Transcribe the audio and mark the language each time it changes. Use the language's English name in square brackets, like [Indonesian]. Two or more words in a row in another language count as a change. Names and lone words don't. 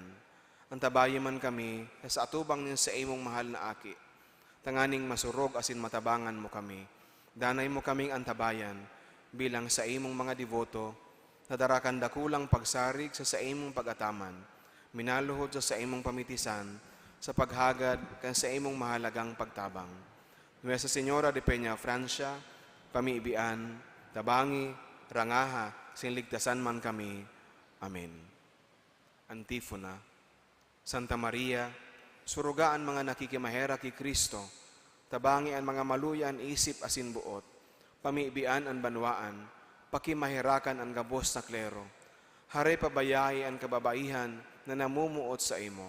[Bikol] Antabayi man kami sa atubang nin sa imong mahal na aki, tanganing masurog asin matabangan mo kami. Danay mo kaming antabayan, bilang sa imong mga devoto, nadarakan dakulang pagsarig sa imong pag-ataman, minaluhod sa imong pamitisan, sa paghagad kan sa imong mahalagang pagtabang. Nuestra Señora de Peñafrancia, pamiibian, tabangi, rangaha, sinligtasan man kami. Amen. Antifona. Santa Maria, surugaan mga nakikimahera ki Kristo, tabangi ang mga maluyan isip asin buot, pamiibian ang banwaan, pakimahirakan ang gabos na klero, hare pabayai ang kababaihan na namumuot sa imo.